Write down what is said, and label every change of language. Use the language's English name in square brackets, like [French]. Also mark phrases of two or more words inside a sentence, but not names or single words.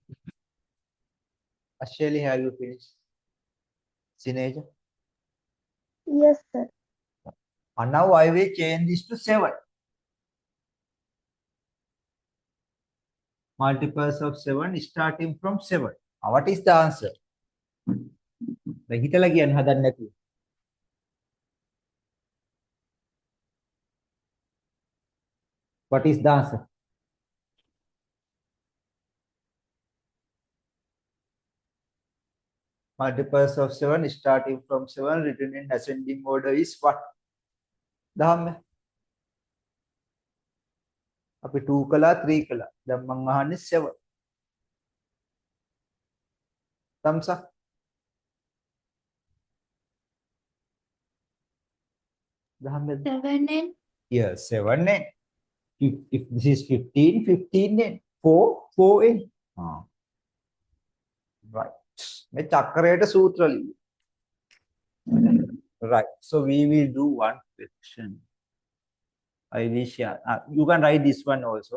[English] Ashali, have you finished? Sineja? Yes, sir. And now I will change this to 7. Multiples of 7 starting from 7. What is the answer? [Sinhala] දැන් හිතලා කියන්න හදන්නේ නැතුව. [English] What is the answer? Multiples of 7 starting from 7 written in ascending order is what? [Sinhala] දහම්ම. අපි 2 කළා 3 කළා. දැන් මම අහන්නේ 7. [English] thumbs up. [Sinhala] දහම්ම. 7n. [English] Yes, 7n. If this is 15, 15n. 4, 4n. Right. [Sinhala] මේ චක්‍රයට සූත්‍ර ලියන්න. [English] Right. So we will do one question. I will share. You can write this one also.